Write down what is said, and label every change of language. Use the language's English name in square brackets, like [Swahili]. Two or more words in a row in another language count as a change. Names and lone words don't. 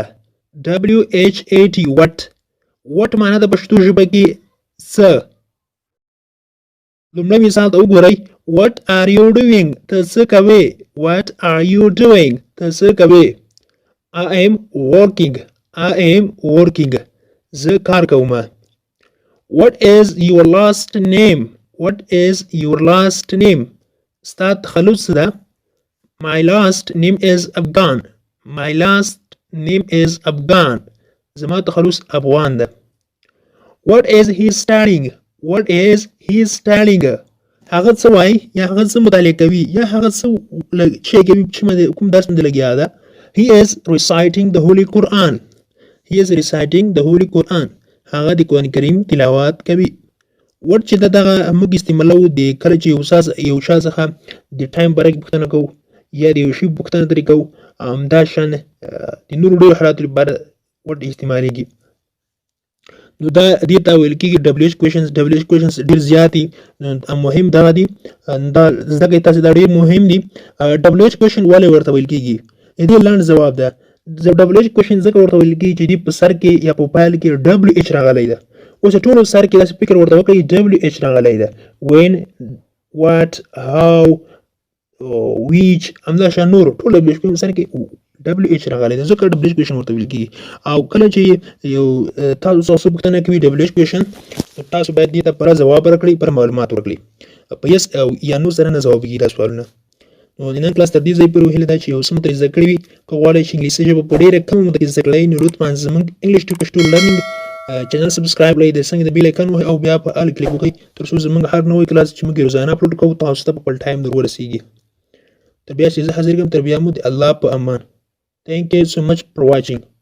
[English] WHAT what [Pashto] معنی د پښتو ژبه کې څه. لومړی مثال ته وګورئ. [English] What are you doing? [Pashto] ته څه کوې. [English] What are you doing? [Pashto] ته څه کوې. [English] I am working. I am working. [Pashto] زه کار کوم. [English] What is your last name? What is your last name? [Pashto] ستا تخلص ده. [English] My last name is Afghan. My last name is Afghan. [Pashto] زما تخلص افغان ده. [English] What is he studying? What is he studying? [Pashto] هغه څه وایي یا هغه څه مطالعه کوي یا هغه څه شی کوي چې کوم درس باندې لګیا ده. [English] He is reciting the Holy Quran. He is reciting the Holy Quran. [Pashto] هغه د قرآن کریم تلاوت کوي. ورډ چې دغه موږ استعمالو د کله چې یو شا څخه د ټایم باره کې پوښتنه کوو یا د یو شي پوښتنه ترې کوو همدا شان د نورو ډېرو حالاتو لپاره ورډ استعمالیږي. نو دا دې ته ویل کېږي [English] WH questions [Pashto] ډېر زیات دي. مهم دغه دي دا زده کړئ تاسې دا ډېر مهم دي. [English] WH question [Pashto] ولې ورته ویل کېږي. دې لنډ ځواب ده. [English] WH question [Pashto] ځکه ورته ویل کېږي چې دې په سر کې یا په پایل کې WH راغلی ده. اوس ټولو سر کې داسې فکر ورته وکړئ WH راغلی ده [English] when what how which [Pashto] همدا شان نور ټول ابلیکیشن سره کې WH راغلی ده ځکه ابلیکیشن ورته ویل کېږي او کله چې یو تاسو پوښتنه کوي ابلیکیشن تاسو باید دې ته پوره ځواب ورکړئ پر معلومات ورکړئ په یس او یا نو سره نه ځواب کېږي دا سوالونه نو د نن کلاس تر دې ځای پورې هیله ده چې یو څه مو ترې زده کړي وي که غواړئ چې انګلیسي ژبه په ډېره کمه موده کې زده کړئ نو لطفا زموږ [English] English to Pashto learning channel [Pashto] سبسکرایب کړئ د څنګه د [English] bell icon [Pashto] وهئ او بیا په آل کلیک وکړئ تر څو زموږ هر نوی کلاس چې موږ روزانه اپلوډ کوو تاسو ته په خپل ټایم در ورسیږي تر بیا چې زه حاضر یم تر بیا مو د الله په امان [English] Thank you so much for watching.